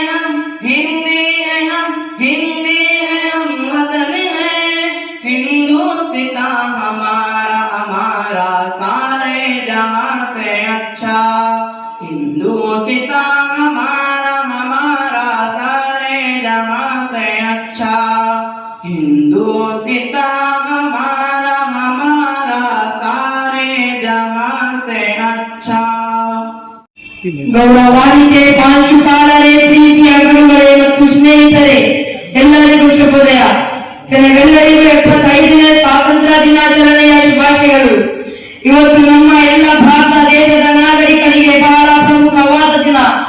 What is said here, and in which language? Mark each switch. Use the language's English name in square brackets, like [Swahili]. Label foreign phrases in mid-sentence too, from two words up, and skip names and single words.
[Urdu] ہم ہندی ہے ہم ہندی ہے ہم وطن ہے ہندوستان ہمارا ہمارا سارے جہاں سے اچھا ہندوستان ہمارا ہمارا سارے جہاں سے اچھا ہندوستان ہمارا ہمارا سارے جہاں سے اچھا [Kannada] ಗೌರವಾನ್ವಿತೆ ಪ್ರಾಂಶುಪಾಲರೇ, ಪ್ರೀತಿಯ ಗುರುಗಳೇ ಮತ್ತು ಸ್ನೇಹಿತರೆ, ಎಲ್ಲರಿಗೂ ಶುಭೋದಯ. ಕೆಲವೆಲ್ಲರಿಗೂ 75ನೇ ಸ್ವಾತಂತ್ರ್ಯ ದಿನಾಚರಣೆಯ ಶುಭಾಶಯಗಳು. ಇವತ್ತು ನಮ್ಮ ಎಲ್ಲ ಭಾರತ ದೇಶದ ನಾಗರಿಕರಿಗೆ ಬಹಳ ಪ್ರಮುಖವಾದ ದಿನ.